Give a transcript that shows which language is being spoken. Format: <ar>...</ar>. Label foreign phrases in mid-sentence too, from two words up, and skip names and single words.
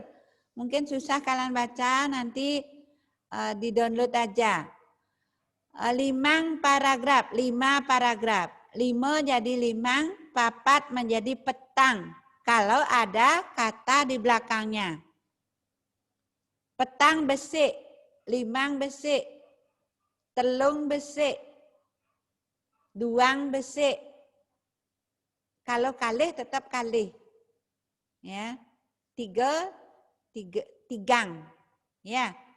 <id>Mungkin susah kalian baca, nanti di-download aja. 5 paragraf, 5 paragraf. 5 jadi 5, 4 menjadi petang. Kalau ada kata di belakangnya.</id> <ban>Petang besik, 5 besik, telung besik, 2 besik.</ban> <id>Kalau kalih tetap kalih. Ya. 3 tigang. Ya.</id>